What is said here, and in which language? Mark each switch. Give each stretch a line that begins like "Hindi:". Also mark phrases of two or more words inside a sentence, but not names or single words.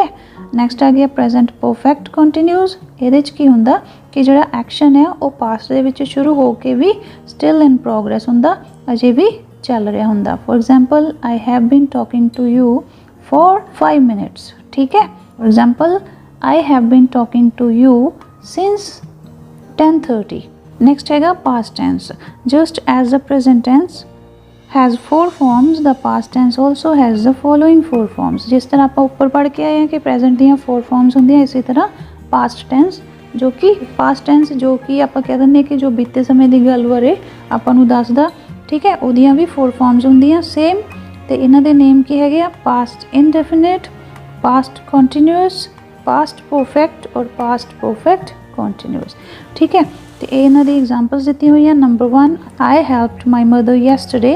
Punjabi: ਨੈਕਸਟ ਆ ਗਿਆ
English: present perfect continuous,
Punjabi: ਇਹਦੇ 'ਚ ਕੀ ਹੁੰਦਾ ਕਿ ਜਿਹੜਾ ਐਕਸ਼ਨ ਆ ਉਹ ਪਾਸਟ ਦੇ ਵਿੱਚ ਸ਼ੁਰੂ ਹੋ ਕੇ ਵੀ
English: still in progress
Punjabi: ਹੁੰਦਾ, ਅਜੇ ਵੀ ਚੱਲ ਰਿਹਾ ਹੁੰਦਾ।
English: for example I have been talking to you for 5 minutes,
Punjabi: ਠੀਕ ਹੈ।
English: for example I have been talking to you since 10:30। next हैगा past tense, just as the present tense has 4 forms the past tense also has the following 4 forms।
Hindi: जिस तरह आप ऊपर पढ़ के आए हैं कि present दियाँ 4 forms होंदियां,
Punjabi: ਇਸੀ ਤਰ੍ਹਾਂ
English: past tense
Punjabi: ਜੋ ਕਿ
English: past tense
Punjabi: ਜੋ ਕਿ ਆਪ ਕਹਿ ਦਿੰਦੇ ਕਿ ਜੋ ਬੀਤੇ ਸਮੇਂ ਦੀ ਗੱਲ ਬਾਰੇ ਆਪਾਂ ਨੂੰ ਦੱਸਦਾ ਠੀਕ ਹੈ, ਉਹਦੀਆਂ ਵੀ 4 ਫਾਰਮਸ ਹੁੰਦੀਆਂ ਸੇਮ। ਤੇ ਇਹਨਾਂ ਦੇ ਨੇਮ ਕੀ ਹੈਗੇ ਆ,
English: past indefinite, past continuous, past perfect
Punjabi: ਔਰ
English: past perfect continuous.
Punjabi: ਠੀਕ ਹੈ, ਤੇ ਇਹ ਇਹਨਾਂ ਦੀ ਐਗਜ਼ਾਮਪਲਸ ਦਿੱਤੀ ਹੋਈ ਆ। ਨੰਬਰ 1
English: I helped my mother yesterday.